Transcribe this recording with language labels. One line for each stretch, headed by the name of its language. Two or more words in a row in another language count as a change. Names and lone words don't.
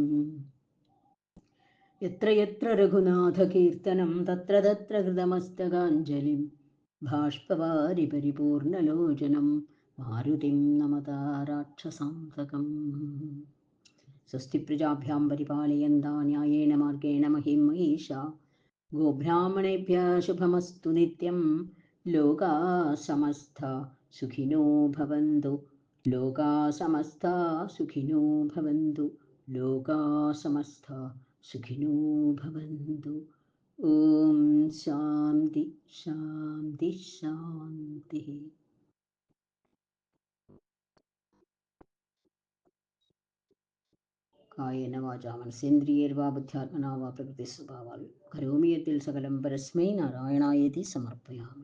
Sanskrit: യത്ര യത്ര രഘുനാഥ കീർത്തനം തത്ര തത്ര ഹൃതമസ്തകാഞ്ജലിം ബാഷ്പവാരി പരിപൂർണലോചനം മാരുതിം നമത രാക്ഷസാന്തകം. സ്വസ്തി പ്രജാഭ്യാം പരിപാലയന്താ ന്യായേന മാർഗേണ മഹിം മഹീഷാ, ഗോബ്രാഹ്മണേഭ്യഃ ശുഭമസ്തു നിത്യം, ലോകാ സമസ്ത സുഖിനോ ഭവന്തു, ലോകാ സമസ്ത സുഖിനോ ഭവന്തു, ലോകാ സമസ്ത സുഖിനോ ഭവന്തു. ഓം ശാന്തി ശാന്തി ശാന്തി. കായേന വാചാ മനസേന്ദ്രിയേർവാ ബുദ്ധ്യാത്മനാ വാ പ്രകൃതിസ്വഭാവാൽ കരോമി യത്തിൽ സകലം പരസ്മൈ നാരായണായേതി സമർപ്പയാമി.